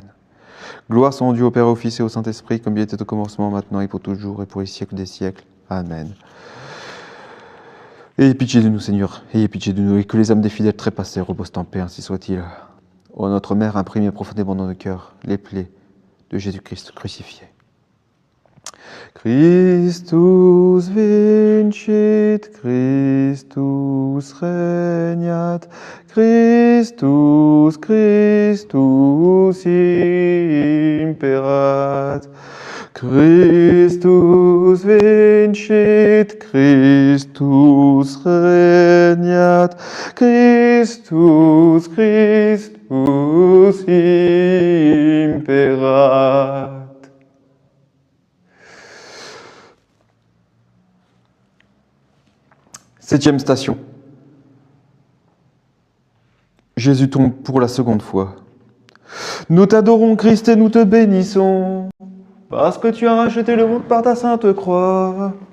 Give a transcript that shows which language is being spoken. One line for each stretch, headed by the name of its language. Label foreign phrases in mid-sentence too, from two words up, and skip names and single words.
French: Gloire soit rendue au Père, au Fils et au Saint-Esprit, comme il était au commencement, maintenant et pour toujours, et pour les siècles des siècles. Amen. Ayez pitié de nous, Seigneur, ayez pitié de nous, et que les âmes des fidèles trépassés reposent en paix, ainsi soit-il. Ô notre Mère, imprimez profondément dans nos cœurs les plaies de Jésus-Christ crucifié.
Latin: Christus vincit, Christus regnat, Christus, Christus imperat. Christus vincit, Christus regnat, Christus, Christus imperat.
French: Septième station. Jésus tombe pour la seconde fois. Nous t'adorons, Christ, et nous te bénissons, parce que tu as racheté le monde par ta sainte croix.